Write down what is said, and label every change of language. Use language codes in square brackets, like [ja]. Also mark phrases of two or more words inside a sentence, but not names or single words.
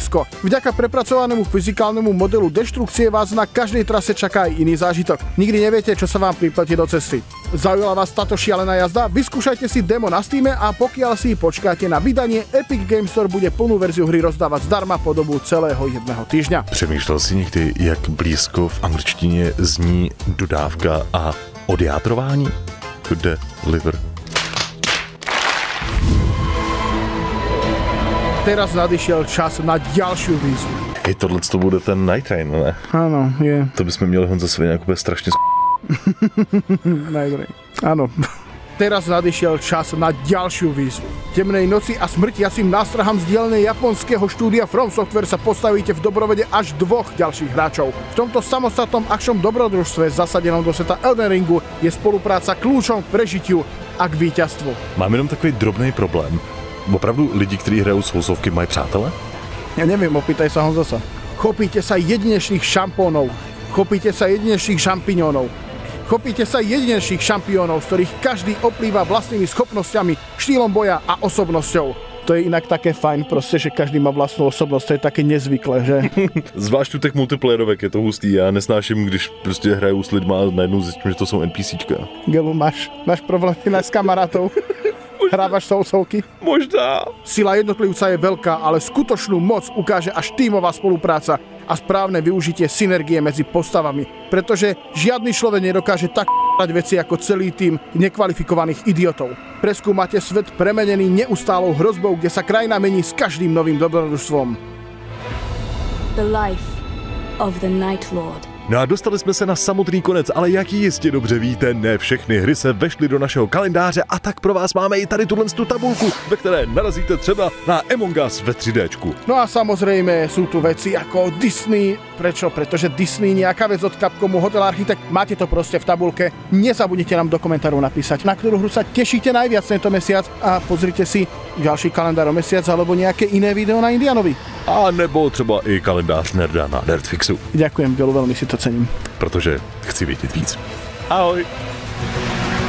[sk] Vďaka prepracovanému fyzikálnemu modelu deštrukcie vás na každej trase čaká aj iný zážitok. Nikdy neviete, čo sa vám pripletí do cesty. Zaujala vás táto šialená jazda? Vyskúšajte si demo na Steame a pokiaľ si počkáte na vydanie, Epic Games Store bude plnú verziu hry rozdávať zdarma po dobu celého 1 týždňa. [cs] Přemýšlel si někdy, jak blízko v angličtině zní dodávka a odjátrování? Deliver. [sk] Teraz nadišiel čas na ďalšiu výzvu. [cs] Tohle to bude ten Night Train, ne? [sk] Áno, je. [cs] To bychom měli Honza Sviňák úplně strašně Night Train. [sk] Áno. Teraz nadišiel čas na ďalšiu výzvu. Temnej noci a smrtiacim nástrahám z dielne japonského štúdia From Software sa postavíte v dobrovede až 2 ďalších hráčov. V tomto samostatnom akčnom dobrodružstve zasadenom do sveta Elden Ringu je spolupráca kľúčom k prežitiu a k víťazstvu. [cs] Mám jenom takový drobný problém. Opravdu lidi, kteří hrajou Soulsovky, mají přátele? [sk] Ja neviem, opýtaj sa Honzasa. Chopíte sa jedinečných šampónov. Chopíte sa jedinečných šampiňónov. Chopíte sa jedinečných šampiónov, z ktorých každý oplýva vlastnými schopnosťami, štýlom boja a osobnosťou. To je inak také fajn, proste, že každý má vlastnú osobnosť, to je také nezvyklé, že? [cs] Zvlášť u těch multiplayerovek je to hustý, já nesnáším, když prostě hraju s lidma a najednou zjistím, že to jsou NPCčka. [sk] Gelu, máš problémy s kamarátov? Hrávaš Soulsovky? [cs] Možná. [sk] Sila jednotlivca je veľká, ale skutočnú moc ukáže až tímová spolupráca a správne využitie synergie medzi postavami. Pretože žiadny človek nedokáže tak p***ať veci ako celý tím nekvalifikovaných idiotov. Preskúmate svet premenený neustálou hrozbou, kde sa krajina mení s každým novým dobrodružstvom. [en] The life of the Night Lord. [cs] No a dostali jsme se na samotný konec, ale jak jistě dobře víte, ne všechny hry se vešly do našeho kalendáře a tak pro vás máme i tady tu tabulku, ve které narazíte třeba na Among Us ve 3Dčku. [sk] No a samozrejme sú tu veci ako Disney. Prečo? Pretože Disney, nejaká vec od Capcomu, Hotel Architect, máte to proste v tabulke. Nezabudnite nám do komentárov napísať, na ktorú hru sa tešíte najviac tento mesiac a pozrite si ďalší kalendár o mesiac alebo nejaké iné video na Indianovi. [cs] A nebo třeba i kalendář nerda na Nerdfixu. [sk] Ďakujem, Gelu, veľmi si to cením. [cs] Protože chci vědět víc. Ahoj!